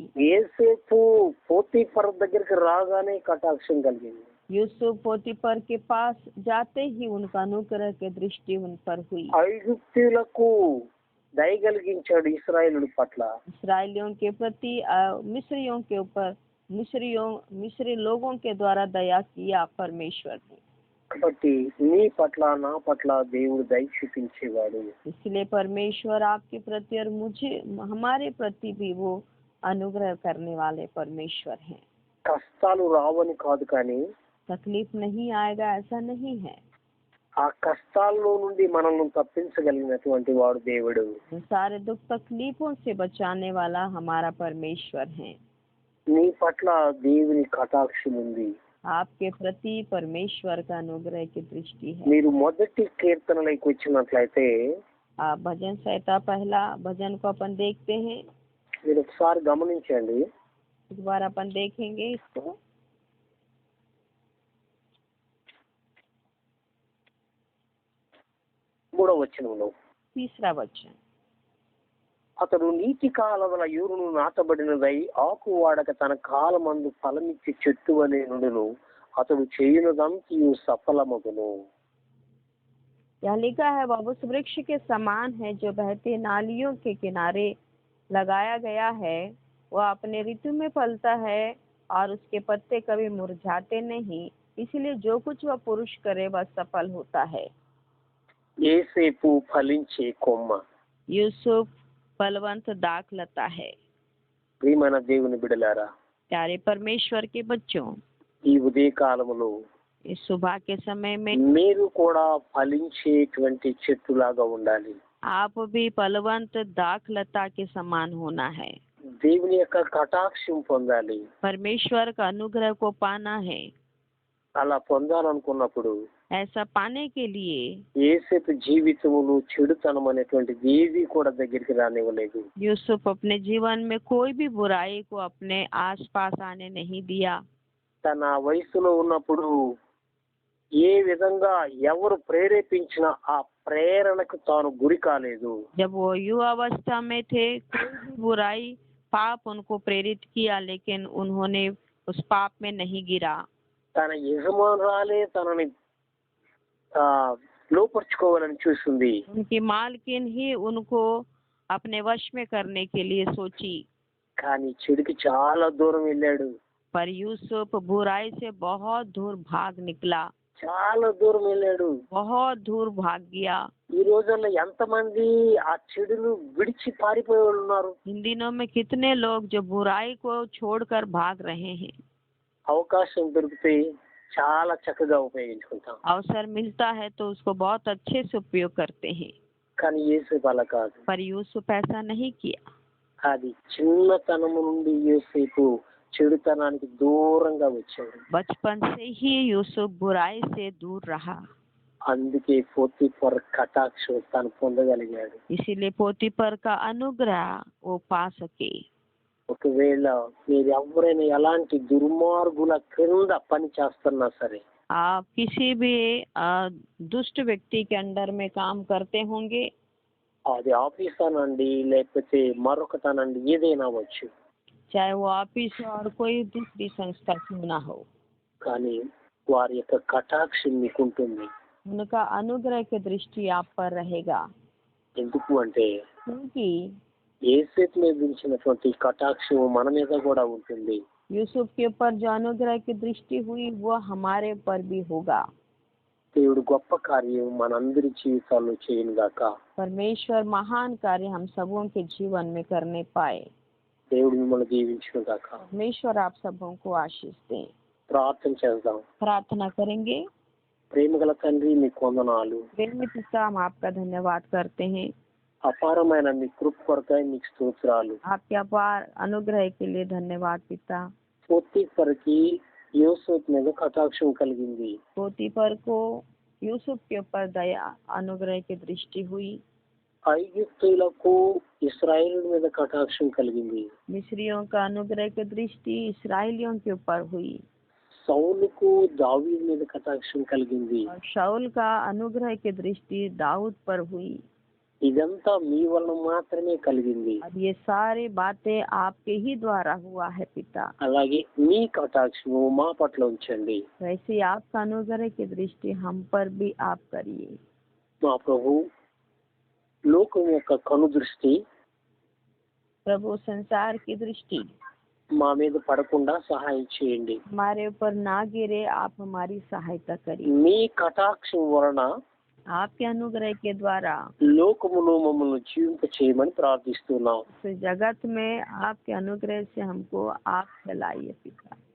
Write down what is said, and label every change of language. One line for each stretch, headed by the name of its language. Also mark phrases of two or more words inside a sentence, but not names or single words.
Telugu: యేసేపు పోతీఫర్ దగ్గరికి రాగానే కటాక్షం కలిగింది.
Hindi: यूसुफ पोतीफर के पास जाते ही उनका अनुग्रह की दृष्टि उन पर हुई।
Telugu: ఐగుప్తీయులకు దయ కలిగించాడు ఇశ్రాయేలుల పట్ల.
Hindi: इसराइलियों के प्रति मिस्रियों के ऊपर मिस्री लोगों के द्वारा दया किया परमेश्वर ने।
Telugu: కాబట్టి నీ పట్ల నా పట్ల దేవుడు దయ చూపించేవాడు.
Hindi: इसलिए परमेश्वर आपके प्रति और मुझे हमारे प्रति भी वो अनुग्रह करने वाले परमेश्वर हैं।
Telugu: కష్టాలు రావని కాదు కానీ
Hindi: तकलीफ नहीं आएगा ऐसा नहीं है।
Telugu: ఆ కష్టాల్లో నుండి మనల్ని తప్పించగలిగినటువంటి వాడు దేవుడు.
Hindi: सारे दुख तकलीफों से बचाने वाला हमारा परमेश्वर है।
Telugu: నీ పట్ల దేవుని కటాక్షం ఉంది.
Hindi: आपके प्रति परमेश्वर का अनुग्रह की दृष्टि है।
Telugu: మీరు మొదటి కీర్తనలోకి వచ్చినట్లయితే
Hindi: भजन संहिता पहला भजन को अपन देखते हैं।
Telugu: మీరు ఒకసారి గమనించండి.
Hindi: एक बार अपन देखेंगे इसको।
Telugu: 3వ వచనంలో
Hindi: तीसरा वचन,
Telugu: అతడు నీటి కాలవల యూరును నాటబడినదై ఆకు వాడక తన కాలమందు ఫలమిచ్చి చెట్టు అనే నుండును అతడు చేయునదంతయు సఫలమగును.
Hindi: यह लिखा है, वह उस वृक्ष के समान है जो बहते नालियों के किनारे लगाया गया है वह अपने ऋतु में फलता है और उसके पत्ते कभी मुरझाते नहीं, इसलिए जो कुछ वह पुरुष करे वह सफल होता है।
Telugu: ఏసేపు ఫలించే కొమ్మ.
Hindi: यूसुफ फलवंत दाखलता है।
Telugu: ప్రియమైన దేవుని బిడలారా,
Hindi: प्यारे परमेश्वर के बच्चों,
Telugu: ఈ ఉదయ కాలములో
Hindi: इस सुबह के समय में
Telugu: మీరు కూడా ఫలించేటువంటి చెట్టులాగా ఉండాలి.
Hindi: आप भी फलवंत दाखलता के समान होना है।
Telugu: దేవుని యొక్క కటాక్షం పొందాలి.
Hindi: परमेश्वर का अनुग्रह को पाना है।
Telugu: అలా పొందాలనుకున్నప్పుడు
Hindi: ऐसा पाने के लिए
Telugu: ఏసేపు జీవితములో చెడుతనం అనేటువంటిది ఏది కూడా దగ్గరికి రానివ్వలేదు.
Hindi: यूसुफ अपने जीवन में कोई भी बुराई को अपने आसपास आने नहीं दिया।
Telugu: తన వయసులో ఉన్నప్పుడు ఏ విధంగా ఎవరు ప్రేరేపించినా ఆ ప్రేరణకు తాను గురి కాలేదు.
Hindi: जब वो युवावस्था में थे, कोई भी बुराई पाप उनको प्रेरित किया, लेकिन उन्होंने उस पाप में नहीं गिरा।
Telugu: తన యజమానురాలే తనని లోపరుచుకోవాలని చూసింది.
Hindi: उनकी मालकिन ही उनको अपने वश में करने के लिए सोची,
Telugu: కానీ చెడుకి చాలా దూరం వెళ్ళాడు.
Hindi: पर यूसुफ बुराई से बहुत दूर भाग निकला,
Telugu: చాలా దూరం వెళ్ళాడు.
Hindi: बहुत दूर भाग गया।
Telugu: ఈ రోజుల్లో ఎంతమంది ఆ చెడును విడిచి పారిపోయే వాళ్ళు ఉన్నారు.
Hindi: इन दिनों में कितने लोग जो बुराई को छोड़कर भाग रहे हैं।
Telugu: అవకాశం దొరికితే చాలా చక్కగా ఉపయోగించుకుంటాం.
Hindi: अवसर मिलता है तो उसको बहुत अच्छे से उपयोग करते हैं,
Telugu: కానీ యేసేపు అలా కాదు.
Hindi: पर यूसुफ ऐसा नहीं किया।
Telugu: అది చిన్నతనము నుండి యేసేపు చెడుతనానికి దూరంగా వచ్చాడు.
Hindi: बचपन से ही यूसुफ बुराई से दूर रहा,
Telugu: అందుకే పోతీఫర్ కటాక్షం తాను పొందగలిగాడు.
Hindi: इसीलिए पोतीफर का अनुग्रह वो पा सके।
Telugu: ఒకవేళ మీరు ఎవరైనా ఎలాంటి దుర్మార్గుల క్రింద పని చేస్తున్నా సరే,
Hindi: आप किसी भी दुष्ट व्यक्ति के अंडर में काम करते होंगे,
Telugu: అది ఆఫీస్ అనండి లేకపోతే మరొకటనండి ఏదైనా అవ్వచ్చు,
Hindi: चाहे वो ऑफिस और कोई दूसरी संस्था क्यों ना हो,
Telugu: కానీ వారి యొక్క కటాక్షం మీకుంటుంది.
Hindi: उनका अनुग्रह की दृष्टि आप पर रहेगा।
Telugu: ఎందుకు అంటే
Hindi: क्योंकि
Telugu: యేసేపు మీద ఉంచినటువంటి కటాక్షం మన మీద కూడా ఉంటుంది.
Hindi: यूसुफ के ऊपर जो अनुग्रह की दृष्टि हुई वो हमारे पर भी होगा।
Telugu: దేవుడు గొప్ప కార్యం మనందరి జీవితాల్లో చేయనుగాక.
Hindi: परमेश्वर महान कार्य हम सबों के जीवन में करने पाए।
Telugu: దేవుడు మిమ్మల్ని దీవించునుగాక.
Hindi: परमेश्वर आप सबों को आशीष दें।
Telugu: ప్రార్థన చేద్దాం.
Hindi: प्रार्थना करेंगे।
Telugu: ప్రేమగల తండ్రి మీకు వందనాలు.
Hindi: प्रेमी पिता, हम आपका धन्यवाद करते हैं।
Telugu: అపారమైన మీ కృప కొరకై మీకు స్తోత్రాలు.
Hindi: आपके अपार अनुग्रह के लिए धन्यवाद पिता।
Telugu: పోతీఫర్కి యోసేపు మీద కటాక్షం కలిగింది.
Hindi: पोतीफर को यूसुफ के ऊपर दया अनुग्रह की दृष्टि हुई।
Telugu: ఐగుప్తీయులకు ఇశ్రాయేలు మీద కటాక్షం కలిగింది.
Hindi: मिस्रियों का अनुग्रह की दृष्टि इसराइलियों के ऊपर हुई।
Telugu: సౌలుకు దావీదు మీద కటాక్షం కలిగింది.
Hindi: और शाऊल का अनुग्रह की दृष्टि दाऊद पर हुई।
Telugu: ఇదంతా మీ వలన మాత్రమే కలిగింది.
Hindi: अब ये सारी बातें आपके ही द्वारा हुआ है पिता।
Telugu: అలాగే మీ కటాక్షము మా పట్ల ఉంచండి.
Hindi: वैसे ही आपका अनुग्रह की दृष्टि हम पर भी आप करिए।
Telugu: మా ప్రభు, లోకం యొక్క కనుదృష్టి
Hindi: प्रभु, संसार की दृष्टि
Telugu: మా మీద పడకుండా సహాయం చేయండి.
Hindi: हमारे ऊपर ना गिरे, आप हमारी सहायता करिए।
Telugu: మీ కటాక్షం వలన
Hindi: आपके अनुग्रह के द्वारा
Telugu: లోకములో మమ్మల్ని జీవింప చేయమని ప్రార్థిస్తున్నాం.
Hindi: इस जगत में आपके अनुग्रह से हमको आप फैलाइए पिता।